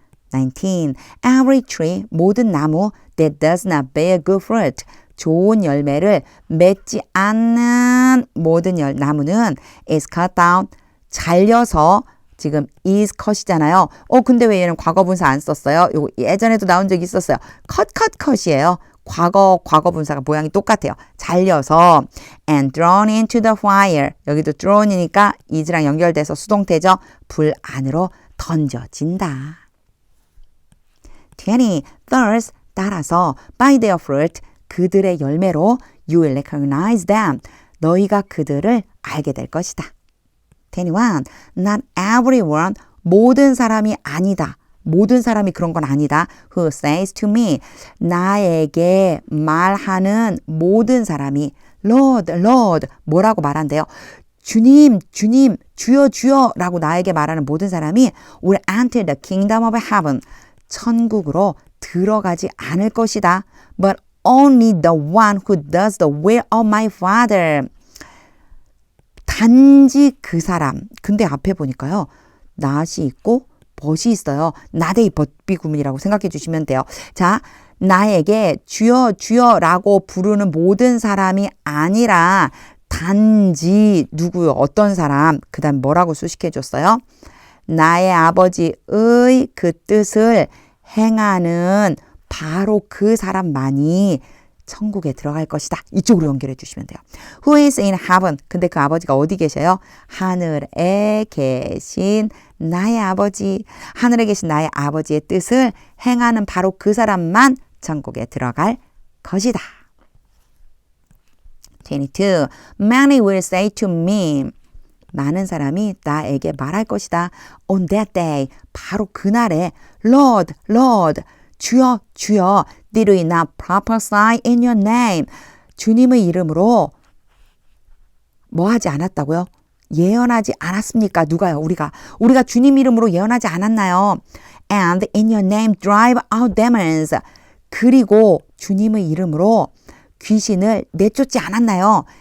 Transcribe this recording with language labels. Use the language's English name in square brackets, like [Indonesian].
[English] 19. Every tree, [Korean] 모든 나무 [English] that does not bear good fruit. [Korean] 좋은 열매를 맺지 않는 모든 나무는 [English] is cut down, [Korean] 잘려서 지금 is cut이잖아요. 근데 왜 얘는 과거분사 안 썼어요? 요거 예전에도 나온 적이 있었어요. cut이에요. 과거분사가 모양이 똑같아요. 잘려서 [English] and thrown into the fire. [Korean] 여기도 thrown이니까 is랑 연결돼서 수동태죠. 불 안으로 던져진다. 20. [English] Thus, [Korean] 따라서 [English] by their fruit, [Korean] 그들의 열매로 [English] you will recognize them. [Korean] 너희가 그들을 알게 될 것이다. 21. [English] Not everyone, [Korean] 모든 사람이 아니다. 모든 사람이 그런 건 아니다. [English] Who says to me, [Korean] 나에게 말하는 모든 사람이 Lord, Lord, 뭐라고 말한대요? 주님, 주님, 주여, 주여 라고 나에게 말하는 모든 사람이 [English] will enter the kingdom of heaven. [Korean] 천국으로 들어가지 않을 것이다. [English] But only the one who does the will of my Father. [Korean] 단지 그 사람. 근데 앞에 보니까요. 낫이 있고 벗이 있어요. 나데이 벗비구문이라고 생각해 주시면 돼요. 자, 나에게 주여 주여 라고 부르는 모든 사람이 아니라 단지 누구요? 어떤 사람? 그 다음 뭐라고 수식해 줬어요? 나의 아버지의 그 뜻을 행하는 바로 그 사람만이 천국에 들어갈 것이다. 이쪽으로 연결해 주시면 돼요. [English] Who is in heaven? [Korean] 근데 그 아버지가 어디 계셔요? 하늘에 계신 나의 아버지. 하늘에 계신 나의 아버지의 뜻을 행하는 바로 그 사람만 천국에 들어갈 것이다. [English] 22. Many will say to me. [Korean] 많은 사람이 나에게 말할 것이다. [English] On that day. [Korean] 바로 그날에 Lord, Lord. 주여, 주여, [English] did we not prophesy in your name? [Korean] 주님의 이름으로 뭐 하지 않았다고요? 예언하지 않았습니까? 누가요? 우리가 주님 이름으로 예언하지 않았나요? [English] And in your name drive out demons. [Korean] 그리고 주님의 이름으로 귀신을 내쫓지 않았나요?